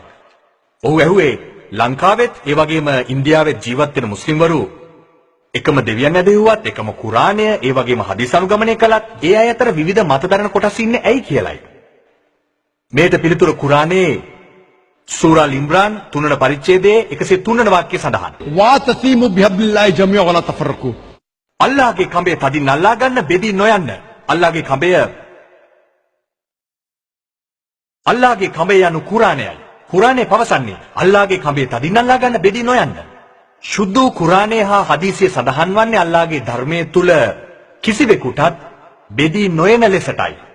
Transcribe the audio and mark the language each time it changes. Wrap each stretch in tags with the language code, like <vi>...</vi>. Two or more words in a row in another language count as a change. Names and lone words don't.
<si>ඔහු ඇහුවේ ලංකාවෙත් ඒ වගේම ඉන්දියාවෙත් ජීවත් වෙන මුස්ලිම්වරු එකම දෙවියන් ඇදහුවත් එකම කුරානය ඒ වගේම හදීස් අනුගමනය කළත් ඒ අය අතර විවිධ මතදරන කොටස් ඉන්නේ ඇයි කියලයි. මේට පිළිතුර කුරානයේ සූරා අල් ඉම්රාන් 3 වන පරිච්ඡේදයේ 103 වන වාක්‍යය සඳහන්.</si> <ar>وَاعْتَصِمُوا بِحَبْلِ اللَّهِ جَمِيعًا وَلَا تَفَرَّقُوا.</ar> <si>අල්ලාහගේ කඹය තදින් අල්ලා ගන්න බෙදී නොයන්න. අල්ලාහගේ කඹය යනු කුරානයයි. කුරානයේ පවසන්නේ අල්ලාහගේ කඹය තදින් අල්ලා ගන්න බෙදී නොයන්න. සුද්ධ කුරානයේ හා හදීසියේ සඳහන් වන්නේ අල්ලාහගේ ධර්මයේ තුල කිසිවෙකුටත් බෙදී නොයන ලෙසටයි.</si>